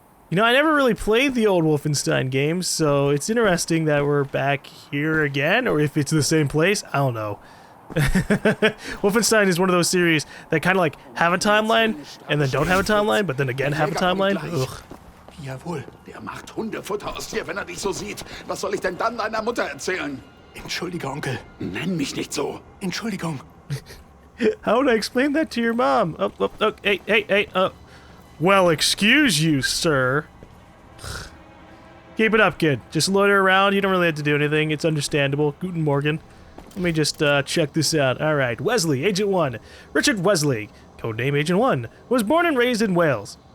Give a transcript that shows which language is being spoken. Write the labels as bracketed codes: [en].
[en] You know, I never really played the old Wolfenstein games, so it's interesting that we're back here again, or if it's the same place, I don't know. Wolfenstein is one of those series that kind of like have a timeline and then don't have a timeline, but then again have a timeline. Ugh. [de] Jawohl, der macht Hundefutter aus dir, wenn dich so sieht. Was soll ich denn dann deiner Mutter erzählen? Entschuldige, Onkel. Nenn mich nicht so. Entschuldigung. [en] How would I explain that to your mom? Hey, well, excuse you, sir. Keep it up, kid. Just loiter around. You don't really have to do anything. It's understandable. [de] Guten Morgen. [en] Let me just check this out. All right, Wesley, Agent 1. Richard Wesley, codename Agent 1, was born and raised in Wales.